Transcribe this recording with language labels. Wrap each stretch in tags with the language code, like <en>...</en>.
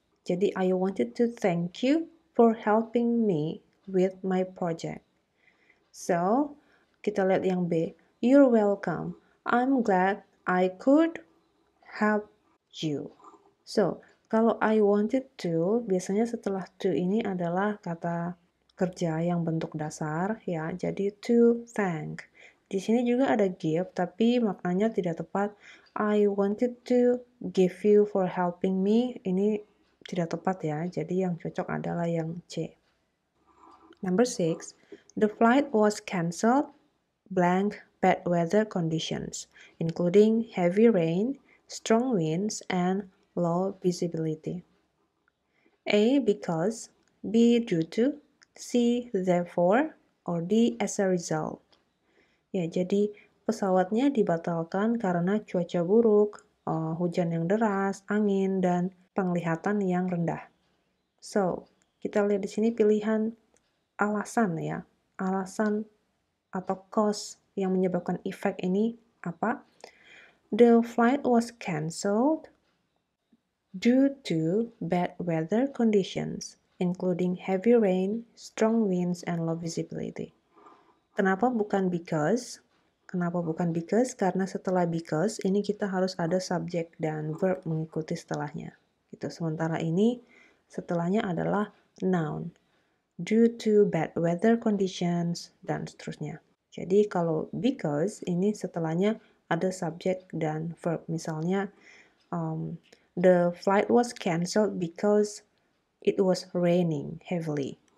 <id>Jadi</id> <en>I wanted to thank you for helping me with my project. So, kita lihat yang B. You're welcome. I'm glad I could help you. So,</en> <id>Kalau</id> <en>I wanted to,</en> <id>biasanya setelah to ini adalah kata kerja yang bentuk dasar ya. Jadi</id> <en>to thank.</en> <id>Di sini juga ada give tapi maknanya tidak tepat.</id> <en>I wanted to give you for helping me.</en> <id>Ini tidak tepat ya. Jadi yang cocok adalah yang C.</id> <en>Number 6, the flight was cancelled blank bad weather conditions, including heavy rain, strong winds, and low visibility. A. Because, B. Due to, C. Therefore, or D. As a result.</en> <id>Ya, jadi pesawatnya dibatalkan karena cuaca buruk, hujan yang deras, angin, dan penglihatan yang rendah. So, kita lihat di sini pilihan alasan ya. Alasan atau cause yang menyebabkan efek ini apa?</id> <en>The flight was cancelled due to bad weather conditions, including heavy rain, strong winds, and low visibility.</en> <id>Kenapa bukan because? Kenapa bukan because? Karena setelah because, ini kita harus ada subject dan verb mengikuti setelahnya. Gitu. Sementara ini, setelahnya adalah noun.</id> <en>Due to bad weather conditions,</en> <id>dan seterusnya. Jadi kalau because, ini setelahnya ada subject dan verb. Misalnya,</id> <en>the flight was cancelled because it was raining heavily.</en>